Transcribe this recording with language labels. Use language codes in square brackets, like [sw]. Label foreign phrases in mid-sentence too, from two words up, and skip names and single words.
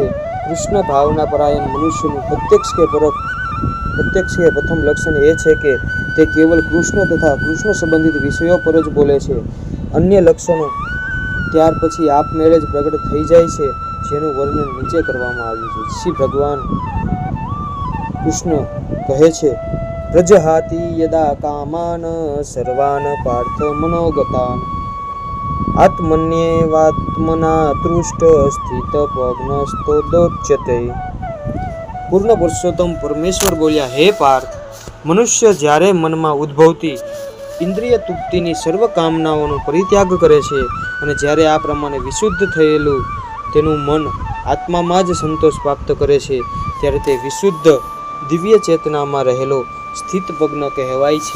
[gu] કૃષ્ણ ભાવના પરાયણ મનુષ્યનું પ્રત્યક્ષ કે પ્રથમ લક્ષણ એ છે કે તે કેવલ કૃષ્ણ તથા કૃષ્ણ સંબંધિત વિષયો પર જ બોલે છે. અન્ય લક્ષણો ત્યાર પછી આપમેળે જ પ્રગટ થઈ જાય છે, જેનું વર્ણન નીચે કરવામાં આવ્યું છે. શ્રી ભગવાન કૃષ્ણ કહે છે, [sa] પ્રજહાતિ યદા કામાન સર્વાન પાર્થ મનોગતાન આત્મન્યેવાત્મના તૃષ્ટ સ્થિત પ્રજ્ઞસ્તોચ્યતે. [gu] પૂર્ણ પુરુષોત્તમ પરમેશ્વર બોલ્યા, હે પાર્થ, મનુષ્ય જ્યારે મનમાં ઉદ્ભવતી ઇન્દ્રિય તૃપ્તિની સર્વ કામનાઓનો પરિત્યાગ કરે છે અને જ્યારે આ પ્રમાણે વિશુદ્ધ થયેલું તેનું મન આત્મામાં જ સંતોષ પ્રાપ્ત કરે છે, ત્યારે તે વિશુદ્ધ દિવ્ય ચેતનામાં રહેલો સ્થિત પ્રજ્ઞ કહેવાય છે.